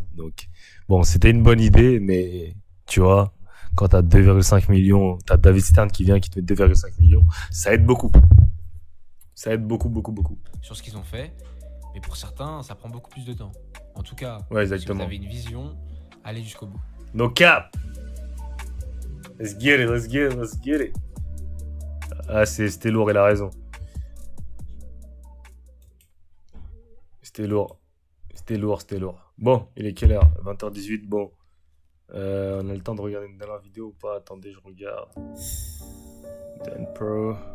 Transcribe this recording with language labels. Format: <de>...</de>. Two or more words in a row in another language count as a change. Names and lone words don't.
<fr>Donc, bon, c'était une bonne idée, mais tu vois, quand tu as 2,5 millions, tu as David Stern qui vient qui te met 2,5 millions, ça aide beaucoup. Ça aide beaucoup, beaucoup, beaucoup. Sur ce qu'ils ont fait, mais pour certains, ça prend beaucoup plus de temps. En tout cas, ouais, si vous avez une vision, allez jusqu'au bout.</fr> <en>No cap! Let's get it, let's get it, let's get it.</en> <fr>Ah, c'était lourd, il a raison. C'était lourd. Bon, il est quelle heure? 20h18, bon. On a le temps de regarder une dernière vidéo ou pas? Attendez, je regarde. Dan Pro.</fr>